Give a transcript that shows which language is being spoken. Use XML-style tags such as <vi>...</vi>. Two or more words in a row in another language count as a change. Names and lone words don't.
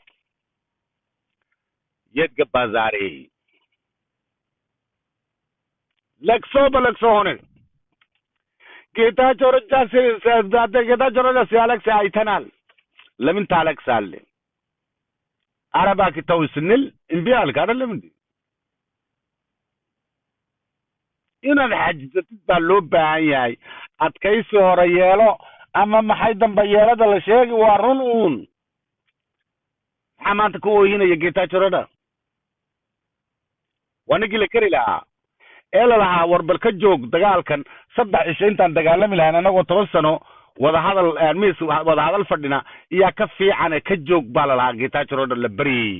<am>የት ገባ ዛሬ ለቅሶ በለቅሶ ሆነ ጌታቸው ረዳ ሲያለቅስ አይተናል ለምን ታለቅሳለህ አረባክ ተው ስንል እምቢ አልክ አይደለም እንዴ</am> <so>ina xajisatid baa loo baahan yahay adkaysi hore yeelo ama maxay dambe yeelada la sheegi waa run uun maxaa maanta ku oohinaya Getachew Reda wanigi la kari lahaa ee la lahaa warbal ka joog dagaalkan 3 cisho intaan dagaalami lahayn anagoo 10 sano wada hadal fadhina iyo ka fiican ka joog baa la lahaa Getachew Reda la bari</so>